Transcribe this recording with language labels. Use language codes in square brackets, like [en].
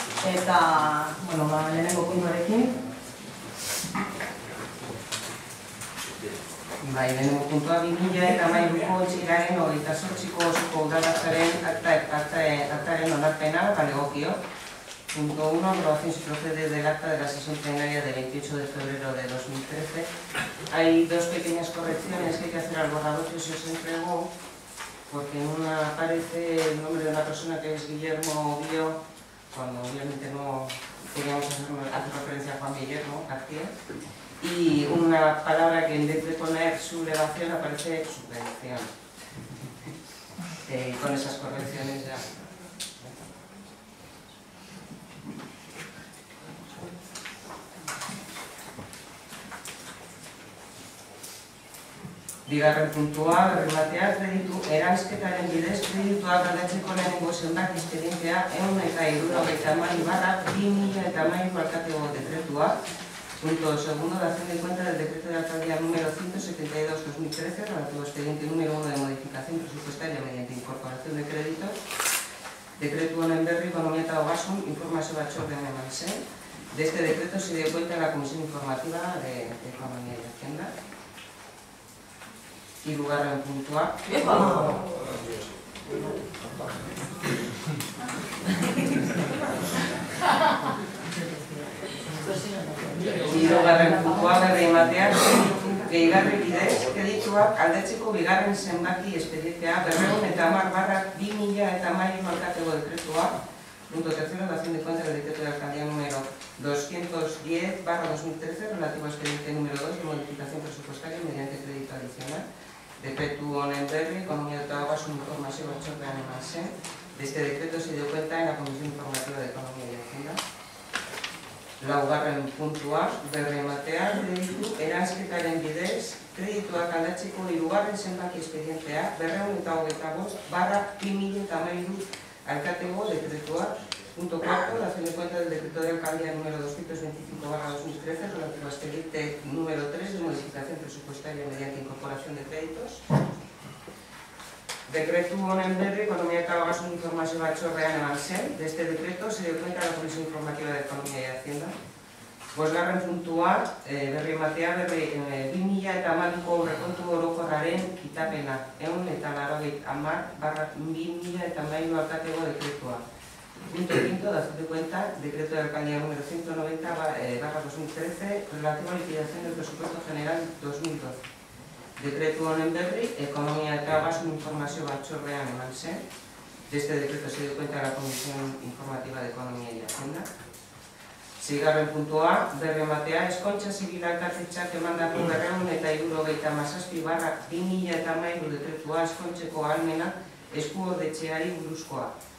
[eu] Eta, lehenengo puntuarekin. Lehenengo puntua 2013ko otsailaren 28ko osoko udalbatzaren aktaren onarpena legokio. [es] Punto 1. Aprobación si procede del acta de la sesión plenaria del 28 de febrero de 2013. Hay dos pequeñas correcciones que hay que hacer al borrador que se os entregó, porque en una aparece el nombre de una persona que es Guillermo Bio, cuando obviamente no queríamos hacer referencia a Juan Guillermo García, y una palabra que en vez de poner sublevación aparece subvención. Con esas correcciones ya. [eu] Bigarren puntua, berrimatea, eransketaren bidez, kredituak aldatzeko lehenengo zenbaki espedientea 172/2013 alkatego dekretua. [es] Punto segundo, dación de cuenta del decreto de alcaldía número 172/2013, relativo expediente número 1 de modificación presupuestaria mediante incorporación de créditos. [eu] Decreto honen berri, ekonomia eta ogasun, informazio batzordean eman zen. [es] De este decreto se dio cuenta en la Comisión Informativa de Economía y Hacienda. [eu] Hirugarren puntua. Hirugarren puntua berri ematea, gehigarri bidez, kredituak aldatzeko bigarren zenbaki espedientea 210/2013 alkatego dekretua. [es] Punto tercero, dación de cuenta del decreto de alcaldía número 210/2013 relativo a expediente número 2 de modificación presupuestaria mediante crédito adicional. [eu] Dekretu honen berri, ekonomia eta ogasun informazio batzordean eman zen. [es] De este decreto se dio cuenta en la Comisión Informativa de Economía y Hacienda. [eu] Laugarren puntua, berri ematea, kreditu eransketaren bidez, kredituak aldatzeko hirugarren zenbaki espedientea 225/2013 alkatego dekretua. [es] Punto cuarto, dación de cuenta del decreto de alcaldía número 225/2013 relativo a expediente número 3 de modificación presupuestaria mediante incorporación de créditos. [eu] Dekretu honen berri, ekonomia eta ogasun informazio batzordean eman zen. [es] De este decreto se dio cuenta la Comisión Informativa de Economía y Hacienda. [eu] Bosgarren puntua, berri ematea, 2012ko aurrekontu orokorraren kitapena 180/2013 alkatego dekretua. [es] Punto quinto, dación de cuenta, decreto de alcaldía número 190/2013 relativo a liquidación del presupuesto general 2012. [eu] Decreto honen berri, ekonomia eta ogasun informazio batzordean eman zen. [es] De este decreto se dio cuenta la Comisión Informativa de Economía y Hacienda. [eu] Seigarren puntua, berri ematea, eskontza zibila alkatetzak emandako 277/2013 dekretua eskontzeko ahalmena eskuordetxeari buruzkoa.